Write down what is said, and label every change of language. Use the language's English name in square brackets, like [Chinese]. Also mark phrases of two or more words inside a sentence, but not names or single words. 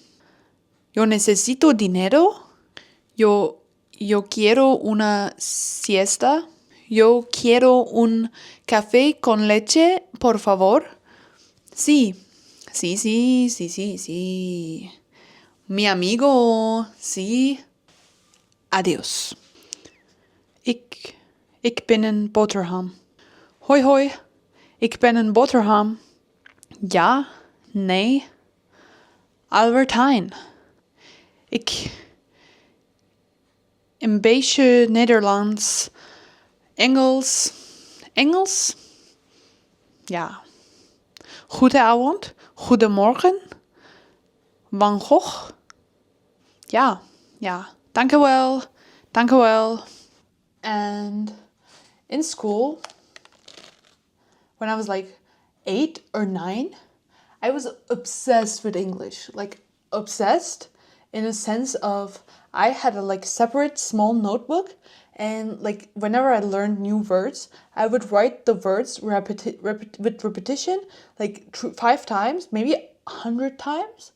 [Spanish] Yo necesito dinero. Yo quiero una siesta. Yo quiero un café con leche, por favor. Sí. Mi amigo, sí. Adiós. [Dutch] Ik ben een boterham. Hoi. Ik ben een boterham. Ja, nee. Albertijn. Een beetje Nederlands. Engels? Ja. Goedenavond. Goedemorgen. Van Gogh. Ja. Dank u wel. [English] And in school, when I was like 8 or 9, I was obsessed with English. Like, obsessed in a sense of I had a separate small notebook, and whenever I learned new words, I would write the words with repetition 5 times, maybe 100 times.